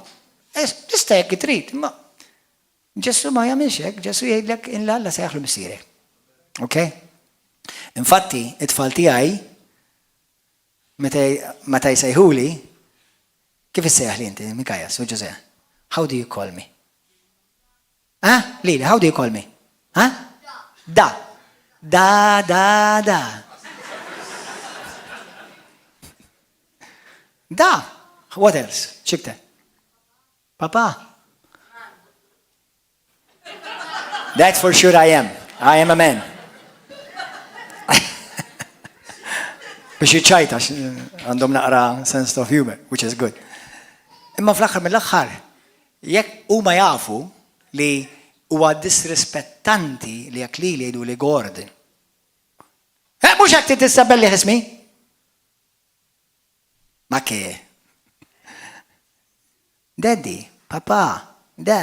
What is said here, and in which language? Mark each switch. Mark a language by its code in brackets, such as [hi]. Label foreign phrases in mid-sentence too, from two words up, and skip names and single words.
[mt] Tista' jekk trid, imma Ġesu ma jagħmilx hekk, Ġesu jgħidlek in l-Alla sejħlu Missierek. Okay? Infatti, it-tfal tiegħi meta jsejħuli, kif issejjaħli inti, Mikajas u Ġose? [en] How do you call me? Lili, how do you call me? Da. Da. Da. What else? Xikte. Papa. That for sure I am. I am a man. [mt] Biex jiċċajta, għandhom naqra [en] sense of humor, which is good. [mt] Imma fl-axar mill-axar, jekk huma jafu li huwa disrispettanti li jekk li jgħidu li Gordon. Mhux hekk tissabelli ismi? Ma ke? Daddy, papa, da.